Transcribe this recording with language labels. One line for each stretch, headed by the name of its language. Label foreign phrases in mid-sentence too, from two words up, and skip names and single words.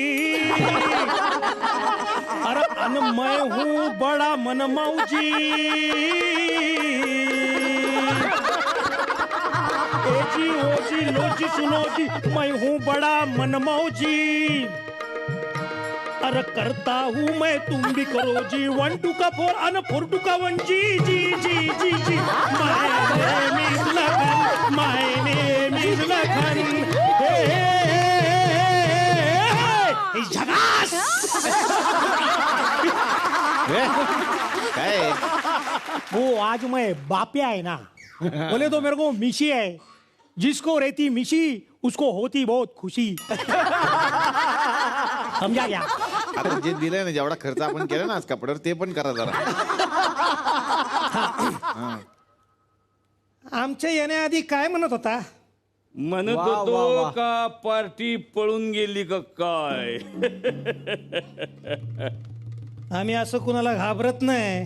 Hindi: अरे अन मैं हूँ बड़ा मनमाऊ जी. ए जी ओ जी लो जी सुनो जी मैं हूँ बड़ा मनमाऊ जी. अरे करता हूँ मैं तुम भी करो जी. 1 2 का 4 अन 4 2 का 1 जी जी जी जी जी.
English: My name is Lakhan. My name is Lakhan.
Marathi: काय
Hindi: वो आज मैं बापिया है ना बोले तो मेरे को मिशी है. जिसको रहती मिशी उसको होती बहुत खुशी. समझा क्या.
Marathi: आता जे दिलंय ना जेवढा खर्च आपण केला ना आज कपड्यावर ते पण करा जरा. आमच्या येण्याआधी काय म्हणत होता. म्हणत होतो का पार्टी पळून गेली का काय. आम्ही असं कुणाला घाबरत नाही.